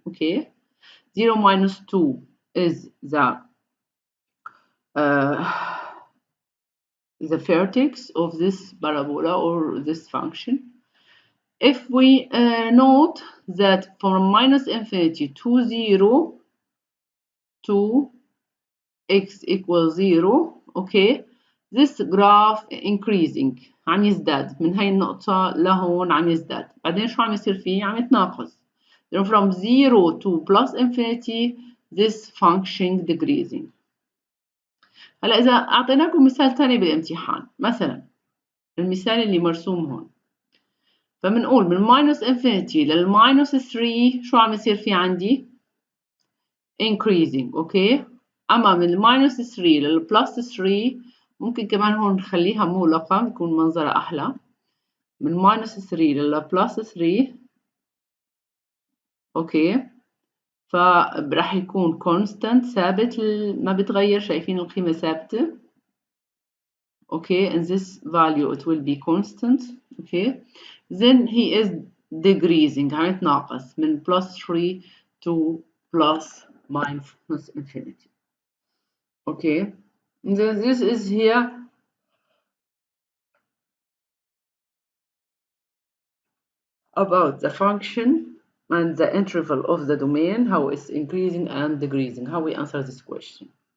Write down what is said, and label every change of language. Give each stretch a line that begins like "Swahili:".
English: Okay, 0 minus 2 is the vertex of this parabola or this function. If we note that from minus infinity to 0 to x equals 0. okay, this graph increasing،
Arabic: عم يزداد من هاي النقطة لهون، عم يزداد. بعدين شو عم يصير فيه؟ عم يتناقص.
English: from 0 to plus infinity this function decreasing.
Arabic: هلا إذا أعطيناكم مثال ثاني بالامتحان، مثلا المثال اللي مرسوم هون، فبنقول من minus infinity لل minus 3 شو عم يصير في عندي؟ increasing. اوكي، اما من minus 3 لل plus 3 ممكن كمان هون نخليها مغلقة يكون منظرها احلى. من minus 3 لل plus 3 اوكي، فراح يكون constant ثابت ما بتغير، شايفين القيمة ثابتة.
English: Okay, and this value it will be constant. Okay, then he is decreasing،
Arabic: عم يتناقص
English: من plus 3 to plus minus infinity. Okay, then this is here about the function and the interval of the domain, how it's increasing and decreasing, how we answer this question.